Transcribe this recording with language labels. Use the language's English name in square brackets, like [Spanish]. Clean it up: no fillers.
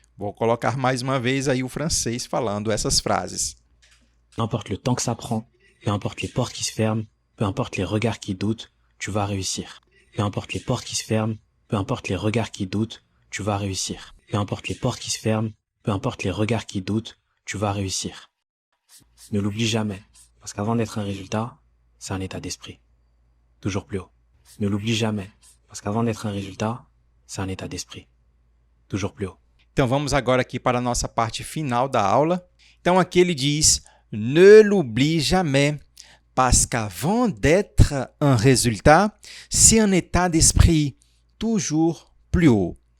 [Portuguese] Vou colocar mais uma vez aí o francês falando essas frases. [French] Peu importe le temps que ça prend, peu importe les portes qui se ferment, peu importe les regards qui doutent, tu vas réussir. Peu importe les portes qui se ferment, peu importe les regards qui doutent, tu vas réussir. Peu importe les portes qui se ferment, peu importe les regards qui doutent, tu vas réussir. Ne l'oublie jamais, parce qu'avant d'être un résultat, c'est un état d'esprit. Toujours plus haut. Ne l'oublie jamais, parce qu'avant d'être un résultat, c'est un état d'esprit. Toujours plus haut. [Portuguese] Então vamos agora aqui para a nossa parte final da aula. Então aqui ele diz: [French] Ne l'oublie jamais, parce qu'avant d'être un résultat, c'est un état d'esprit toujours plus haut.